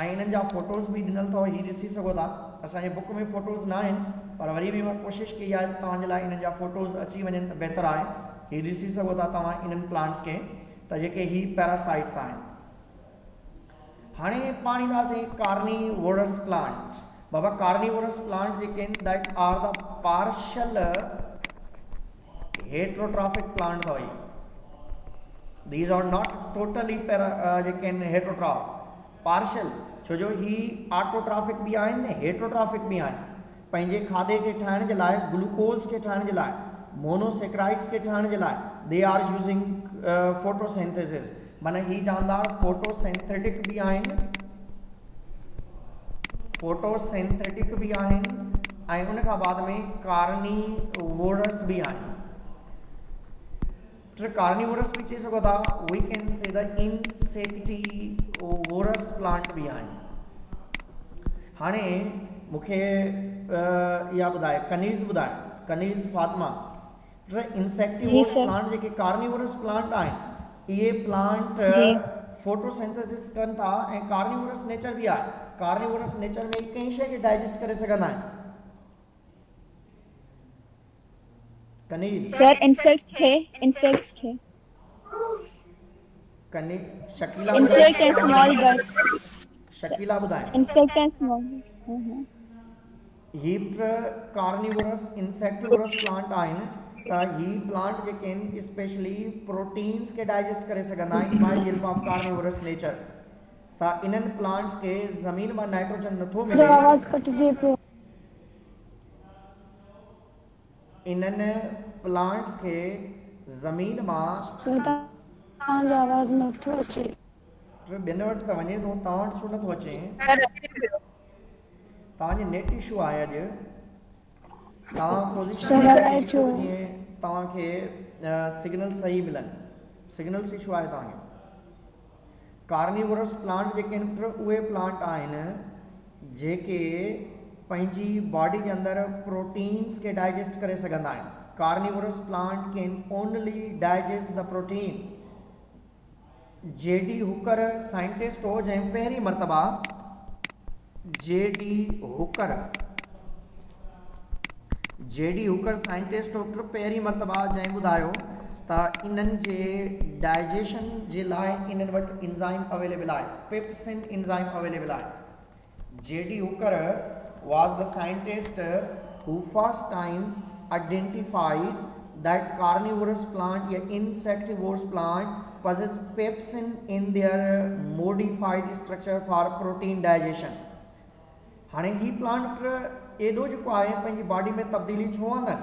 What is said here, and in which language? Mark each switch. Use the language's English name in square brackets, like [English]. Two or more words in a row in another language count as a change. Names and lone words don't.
[Sindhi] ऐं इन्हनि जा फोटोज़ बि ॾिनल अथव, हीअ ॾिसी सघो था। असांजे बुक में फोटोज़ न आहिनि पर वरी बि मां कोशिशि कई आहे त तव्हांजे लाइ इन्हनि जा फोटोज़ अची वञनि त बहितरु आहे। हीअ ॾिसी सघो था तव्हां इन्हनि प्लांट्स खे त जेके ही पैरासाइट्स आहिनि। हाणे पाण ईंदासीं [English] carnivorous plant. [Sindhi] बाबा [English] carnivorous plant [Sindhi] जेके आहिनि [English] that are the partial heterotrophic plant [Sindhi] अथव। [English] these are not totally [Sindhi] जेके आहिनि [English] heterotroph, partial. [Sindhi] छो जो ही ऑटोट्रॉफिक बि आहिनि हेट्रोट्रॉफिक बि आहिनि। पंहिंजे खाधे खे ठाहिण जे लाइ, ग्लूकोज खे ठाहिण जे लाइ, मोनोसेक्राइड्स खे ठाहिण जे लाइ [English] they are using photosynthesis. [Sindhi] माना ही जानदार फोटोसिंथेटिक बि आहिनि, फोटोसिंथेटिक भी आहिनि ऐं उन खां बाद में कार्निवोरस भी आहिनि। कार्निवोरस भी चई सघो था। [English] we can say the insectivorous plant [Sindhi] भी आहिनि। हाणे मूंखे इहा ॿुधाए कनीज़ फातिमा, [English] insectivorous plant [Sindhi] जेके [English] carnivorous plant [Sindhi] आहिनि इहे प्लांट फोटोसिंथेसिस कनि था ऐं [English] carnivorous nature [Sindhi] भी आहे। [English] carnivorous nature [Sindhi] में कंहिं शइ खे डाइजेस्ट करे सघंदा आहिनि। कनीज़ [English] Sir insects they [Sindhi] कनी शकीला [English] insect and small birds. [Sindhi] शकीला ॿुधाए। [English] insect and small [Sindhi] हीप्ट [English] carnivorous insectivorous plant [Sindhi] आहिनि त ही प्लांट जेके आहिनि स्पेशली प्रोटीन्स के डाइजेस्ट करे सघंदा आहिनि [English] by help of carnivorous nature. [Sindhi] त इन्हनि प्लांट्स के ज़मीन में नाइट्रोजन नथो मिले। आवाज़ कटिजे पियो। इन्हनि प्लांट्स के ज़मीन में तव्हांजो आवाज़ नथो अचे। ॿियनि वटि त वञे थो, तव्हां वटि छो नथो अचे? सर अचे पियो। तव्हांजे [English] net issue [Sindhi] आहे अॼु। तव्हां पोज़ीशन सर, में अची अचो। वञो जीअं तव्हांखे सिग्नल सही मिलनि। [English] signals issue [Sindhi] आहे तव्हांखे। [English] carnivorous plant [Sindhi] जेके आहिनि उहे प्लांट आहिनि जेके पंहिंजी बॉडी जे अंदरि प्रोटीन्स खे डाइजेस्ट करे सघंदा आहिनि। [English] carnivorous plant can only digest the protein. [Sindhi] J.D. हुकर साइंटिस्ट हो जंहिं पहिरीं मरतबा J.D. हुकर साइंटिस्ट हो पहिरीं मरतबा जंहिं ॿुधायो त इन्हनि जे डाइजेशन जे लाइ इन्हनि वटि [English] enzyme available [Sindhi] आहे, [English] pepsin enzyme available [Sindhi] आहे। J.D. [English] हुकर was the scientist who first time identified that carnivorous plant या insectivorous plant possess pepsin in their modified structure for protein digestion। [Sindhi] हाणे ही प्लांट एॾो जेको आहे पंहिंजी बॉडी में तब्दीली छो आंदनि?